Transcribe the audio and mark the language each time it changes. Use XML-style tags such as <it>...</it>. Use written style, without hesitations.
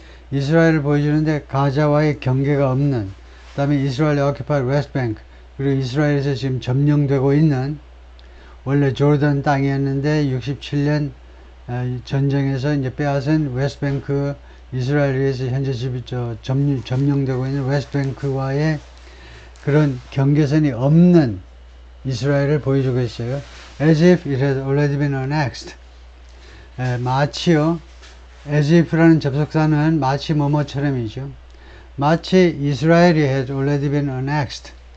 <ko>이스라엘을 보여주는데 가자와의 경계가 없는 그 다음에 이스라엘이</ko> <en>occupied West Bank</en> <ko>그리고 이스라엘에서 지금 점령되고 있는 원래 조르단 땅이었는데 67년 전쟁에서 이제 빼앗은 웨스트뱅크 이스라엘에서 현재 점령되고 있는 웨스트뱅크와의 그런 경계선이 없는 이스라엘을 보여주고 있어요.</ko> <en>As if it had already been annexed.</en> <ko>마치요. As if라는 접속사는 마치 뭐뭐처럼이죠. 마치 이스라엘이</ko> <en>had already been annexed.</en>